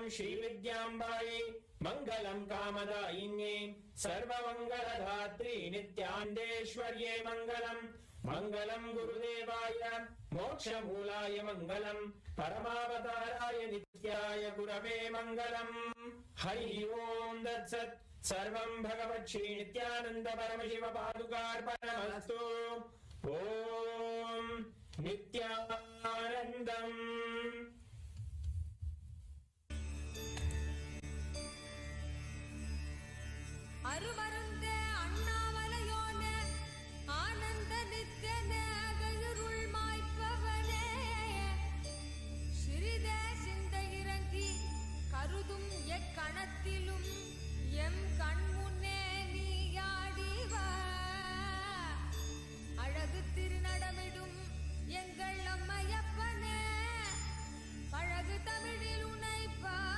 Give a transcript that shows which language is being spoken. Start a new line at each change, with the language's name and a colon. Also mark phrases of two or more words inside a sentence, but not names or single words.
Sanskrit: श्रीविद्याम्बायै मङ्गलं कामदायिन्ये सर्वमङ्गलधात्री नित्यानन्देश्वर्ये मङ्गलम् मङ्गलं गुरुदेवाय मोक्षमूलाय मङ्गलं परमावताराय नित्याय गुरवे मङ्गलम् हरिः ओं तत्सत् सर्वं भगवत् श्री नित्यानन्द परमशिव पादुकार्पणमस्तु ॐ नित्यानन्दम्
Tamil: அருமருந்தே அண்ணாமலையோனே ஆனந்த நித்தியனே அகருள் மாய்ப்பவனே சிறிதே சிந்தை இறங்கி கருதும் எக்கணத்திலும் எம் கண்முன்னே நீயாடிவா அழகு திருநடமிடும் எங்கள் அம்மையப்பனே பழகு தமிழில் உனைப்பா